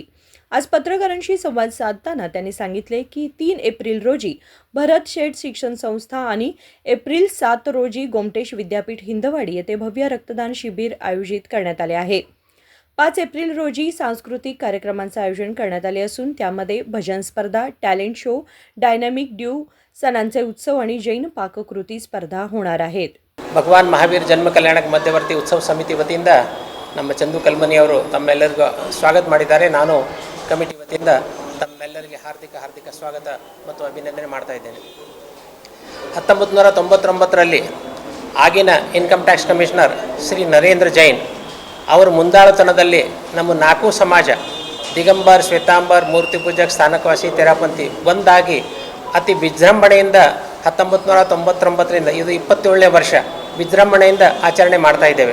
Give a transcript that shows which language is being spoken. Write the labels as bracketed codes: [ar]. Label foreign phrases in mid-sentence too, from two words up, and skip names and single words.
[mr] आज पत्रकारांशी संवाद साधताना त्यांनी सांगितले की 3 एप्रिल रोजी भरत शेठ शिक्षण संस्था आणि एप्रिल 7 रोजी गोमटेश विद्यापीठ हिंदवाडी येथे भव्य रक्तदान शिबिर आयोजित करण्यात आले आहे। 5 एप्रिल रोजी सांस्कृतिक कार्यक्रमांचे आयोजन करण्यात आले असून त्यामध्ये भजन स्पर्धा, [en] talent show, dynamic duo, [mr] सणांचे उत्सव आणि जैन पाककृती स्पर्धा होणार आहेत। [kn] ಭಗವಾನ್ ಮಹಾವೀರ್ ಜನ್ಮ ಕಲ್ಯಾಣಕ ಮಧ್ಯವರ್ತಿ ಉತ್ಸವ ಸಮಿತಿ ವತಿಯಿಂದ ನಮ್ಮ ಚಂದು ಕಲ್ಮನಿ ಅವರು ತಮ್ಮೆಲ್ಲರಿಗೂ ಸ್ವಾಗತ ಮಾಡಿದ್ದಾರೆ। ನಾನು ಕಮಿಟಿ ವತಿಯಿಂದ ತಮ್ಮೆಲ್ಲರಿಗೆ ಹಾರ್ದಿಕ ಸ್ವಾಗತ ಮತ್ತು ಅಭಿನಂದನೆ ಮಾಡ್ತಾ ಇದ್ದೇನೆ। 1999ರಲ್ಲಿ ಆಗಿನ [en] income tax commissioner [kn] ಶ್ರೀ ನರೇಂದ್ರ ಜೈನ್ ಅವರ ಮುಂದಾಳುತನದಲ್ಲಿ ನಮ್ಮ 4 ಸಮಾಜ ದಿಗಂಬರ್, ಶ್ವೇತಾಂಬರ್, ಮೂರ್ತಿ ಪೂಜಕ್, ಸ್ಥಾನಕವಾಸಿ, ತೆರಾಪಂಥಿ ಒಂದಾಗಿ ಅತಿ ವಿಜೃಂಭಣೆಯಿಂದ 1999ರಿಂದ ಇದು 27ನೇ ವರ್ಷ ವಿಜೃಂಭಣೆಯಿಂದ ಆಚರಣೆ ಮಾಡ್ತಾ ಇದ್ದೇವೆ।